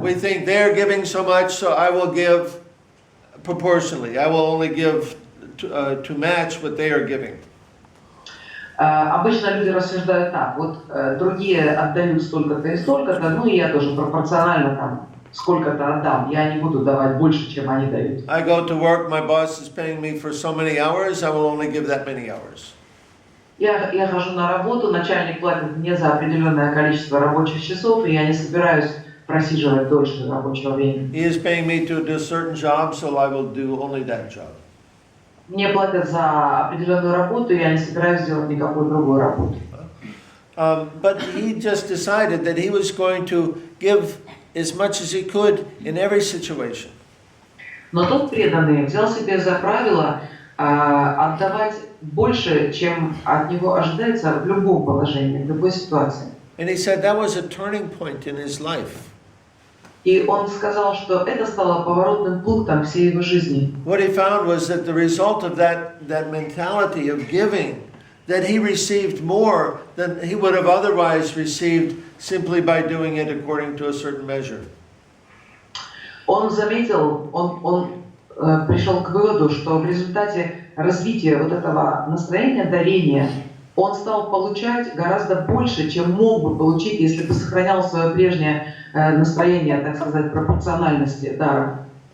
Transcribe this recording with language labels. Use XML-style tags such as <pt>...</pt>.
<en>We think they're giving so much, so I will give proportionally. I will only give to match what they are giving.</en> <ru>Обычно люди рассуждают так: вот другие отдают столько-то и столько-то, ну и я тоже пропорционально там сколько-то отдам. Я не буду давать больше, чем они дают.</ru> <en>I go to work, my boss is paying me for so many hours, I will only give that many hours.</en> <ru>Я хожу на работу, начальник платит мне за определенное количество рабочих часов, и я не собираюсь просиживать дольше рабочего времени.</ru> <en>He is paying me to do a certain job, so I will do only that job.</en> <ru>Мне платят за определенную работу, и я не собираюсь делать никакую другую работу.</ru> <en>But he just decided that he was going to give as much as he could in every situation.</en> <ru>Но тот преданный взял себе за правило отдавать больше, чем от него ожидается в любом положении, в любой ситуации.</ru> <en>And he said that was a turning point in his life.</en> <ru>И он сказал, что это стало поворотным пунктом всей его жизни.</ru> <en>What he found was that the result of that mentality of giving, that he received more than he would have otherwise received simply by doing it according to a certain measure.</en> <ru>Он заметил, он пришел к выводу, что в результате развития вот этого настроения дарения он стал получать гораздо больше, чем мог бы получить, если бы сохранял свое прежнее настроение, так сказать, пропорциональности дара.</ru>